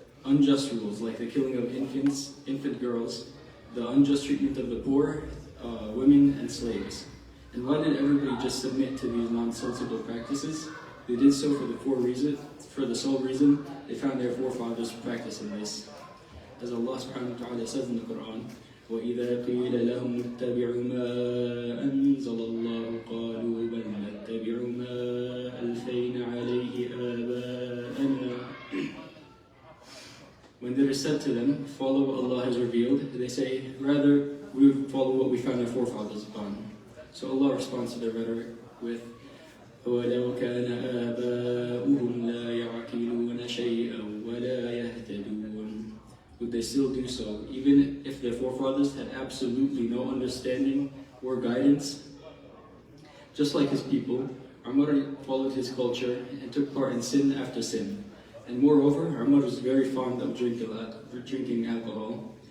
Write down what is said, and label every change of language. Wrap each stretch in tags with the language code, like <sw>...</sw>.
<en>Unjust rules like the killing of infant girls, the unjust treatment of the poor, women and slaves. And why did everybody just submit to these nonsensical practices? They did so for the sole reason they found their forefathers practicing this. As Allah subhanahu wa ta'ala says in the Quran,</en> <ar>وَإِذَا قِيلَ لَهُمُ اتَّبِعُوا مَا أَنزَلَ اللَّهُ قَالُوا بَلْ نَتَّبِعُ مَا أَلْفَيْنَا عَلَيْهِ آبَاءَنَا.</ar> <en>When it is said to them, follow what Allah has revealed, they say, rather, we would follow what we found our forefathers upon. So Allah responds to their rhetoric with,</en> <ar>وَلَوْ كَانَ آبَاؤُهُمْ لَا يَعْقِلُونَ شَيْئًا وَلَا يَهْتَدُونَ.</ar> <en>Would they still do so, even if their forefathers had absolutely no understanding or guidance? Just like his people, Umar followed his culture and took part in sin after sin. And moreover, Umar was very fond of drinking alcohol.</en>